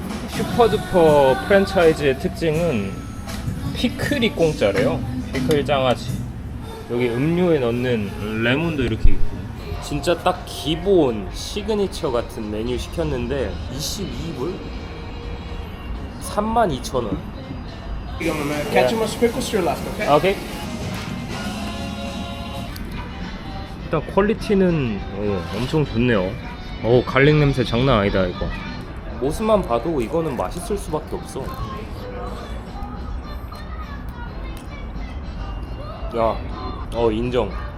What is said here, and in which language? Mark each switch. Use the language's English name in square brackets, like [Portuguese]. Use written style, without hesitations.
[Korean] 슈퍼두퍼 프랜차이즈의 특징은 피클이 공짜래요. 피클 장아찌. 여기 음료에 넣는 레몬도 이렇게 있고. 진짜 딱 기본 시그니처 같은 메뉴 시켰는데 22불? 32,000원. [English] Ketchup and sprinkles to your left, okay? [Korean] 오케이. 일단 퀄리티는 엄청 좋네요. 갈릭 냄새 장난 아니다 이거. 모습만 봐도 이거는 맛있을 수밖에 없어. 야, 인정.